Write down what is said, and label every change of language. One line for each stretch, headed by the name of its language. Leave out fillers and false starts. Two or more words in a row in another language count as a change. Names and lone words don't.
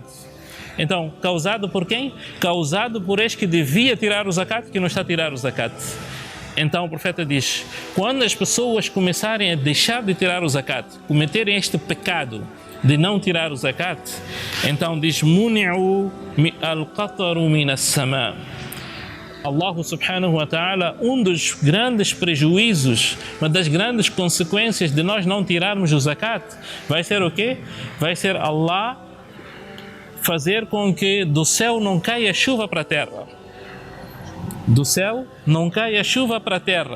Portuguese: Então, causado por quem? Causado por este que devia tirar o zakat, que não está a tirar o zakat. Então o profeta diz, quando as pessoas começarem a deixar de tirar o zakat, cometerem este pecado de não tirar o zakat, então diz,
Arabic: منعوا القطر من السماء'. الله سبحانه وتعالى,
Portuguese: um dos grandes prejuízos, uma das grandes consequências de nós não tirarmos o zakat, vai ser o quê? Vai ser Allah fazer com que do céu não caia chuva para a terra. Do céu não caia chuva para a terra.